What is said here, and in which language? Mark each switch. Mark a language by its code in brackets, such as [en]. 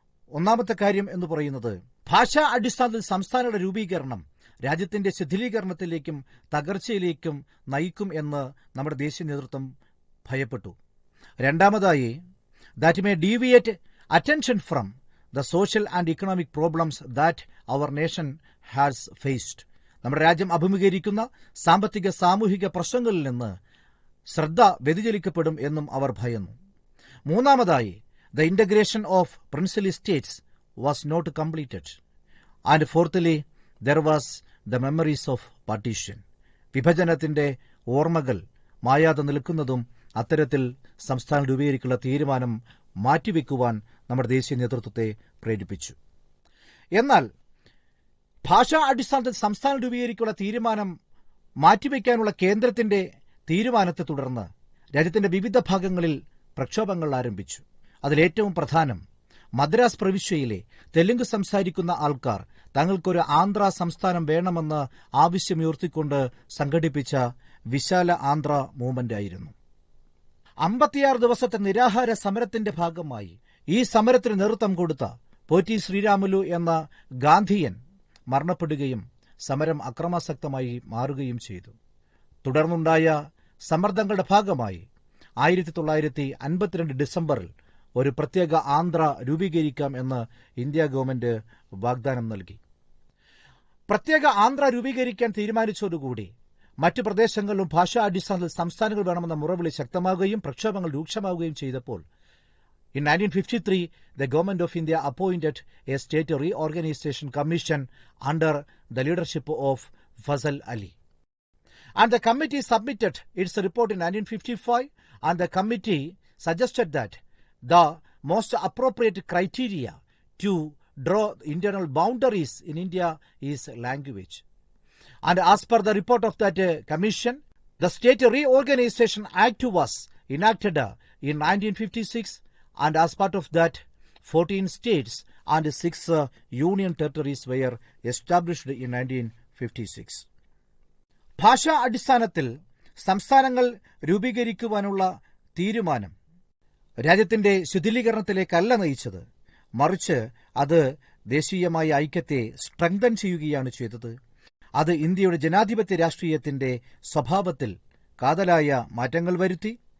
[ml] ഒന്നാമത്തെ കാര്യം എന്ന് പറയുന്നത് ഭാഷാ അടിസ്ഥാനത്തിൽ സംസ്ഥാനങ്ങളുടെ രൂപീകരണം രാജ്യത്തിന്റെ ശിഥിലീകരണത്തിലേക്കും തകർച്ചയിലേക്കും നയിക്കും എന്ന് നമ്മുടെ ദേശീയ നേതൃത്വം ഭയപ്പെട്ടു. രണ്ടാമതായി, [en] That may deviate attention from the social and economic problems that our nation has faced. [ml] നമ്മുടെ രാജ്യം അഭിമുഖീകരിക്കുന്ന സാമ്പത്തിക സാമൂഹിക പ്രശ്നങ്ങളിൽ നിന്ന് ശ്രദ്ധ വ്യതിചലിക്കപ്പെടും എന്നും അവർ ഭയന്നു. [en] മൂന്നാമതായി, the integration of princely states was not completed. And fourthly, there was the memories of partition. [ml] വിഭജനത്തിന്റെ ഓർമ്മകൾ മായാതെ നിൽക്കുന്നതും അത്തരത്തിൽ സംസ്ഥാനം രൂപീകരിക്കുള്ള തീരുമാനം മാറ്റിവെക്കുവാൻ നമ്മുടെ ദേശീയ നേതൃത്വത്തെ പ്രേരിപ്പിച്ചു. എന്നാൽ ഭാഷാ അടിസ്ഥാനത്തിൽ സംസ്ഥാനം രൂപീകരിക്കുള്ള തീരുമാനം മാറ്റിവെക്കാനുള്ള കേന്ദ്രത്തിന്റെ തീരുമാനത്തെ തുടർന്ന് രാജ്യത്തിന്റെ വിവിധ ഭാഗങ്ങളിൽ പ്രക്ഷോഭങ്ങൾ ആരംഭിച്ചു. അതിലേറ്റവും പ്രധാനം മദ്രാസ് പ്രവിശ്യയിലെ തെലുങ്ക് സംസാരിക്കുന്ന ആൾക്കാർ തങ്ങൾക്കൊരു ആന്ധ്ര സംസ്ഥാനം വേണമെന്ന് ആവശ്യമുയർത്തിക്കൊണ്ട് സംഘടിപ്പിച്ച വിശാല ആന്ധ്ര മൂവ്മെന്റ് ആയിരുന്നു. 56 ദിവസത്തെ നിരാഹാര സമരത്തിന്റെ ഭാഗമായി ഈ സമരത്തിന് നേതൃത്വം കൊടുത്ത പോറ്റി ശ്രീരാമുലു എന്ന ഗാന്ധിയൻ മരണപ്പെടുകയും സമരം അക്രമാസക്തമായി മാറുകയും ചെയ്തു. തുടർന്നുണ്ടായ സമ്മർദ്ദങ്ങളുടെ ഭാഗമായി 1952 ഡിസംബറിൽ ഒരു പ്രത്യേക ആന്ധ്ര രൂപീകരിക്കാം എന്ന് ഇന്ത്യ ഗവൺമെന്റ് വാഗ്ദാനം നൽകി. പ്രത്യേക ആന്ധ്ര രൂപീകരിക്കാൻ തീരുമാനിച്ചതോടുകൂടി മറ്റു പ്രദേശങ്ങളിലും ഭാഷാ അടിസ്ഥാനത്തിൽ സംസ്ഥാനങ്ങൾ വേണമെന്ന മുറവിളി ശക്തമാവുകയും പ്രക്ഷോഭങ്ങൾ രൂക്ഷമാവുകയും ചെയ്തപ്പോൾ [en] in 1953 the government of India appointed a state reorganization commission under the leadership of Fazal Ali. And the committee submitted its report in 1955, and the committee suggested that the most appropriate criteria to draw internal boundaries in India is language. And as per the report of that commission, the State Reorganization Act was enacted in 1956, and as part of that, 14 states and 6 union territories were established in 1956. [ml] ഭാഷാ അടിസ്ഥാനത്തിൽ സംസ്ഥാനങ്ങൾ രൂപീകരിക്കുവാനുള്ള തീരുമാനം രാജ്യത്തിന്റെ ശിഥിലീകരണത്തിലേക്കല്ല നയിച്ചത്, മറിച്ച് അത് ദേശീയമായ ഐക്യത്തെ strengthen ചെയ്യുകയാണ് ചെയ്തത്. അത് ഇന്ത്യയുടെ ജനാധിപത്യ രാഷ്ട്രീയത്തിന്റെ സ്വഭാവത്തിൽ കാതലായ മാറ്റങ്ങൾ വരുത്തി.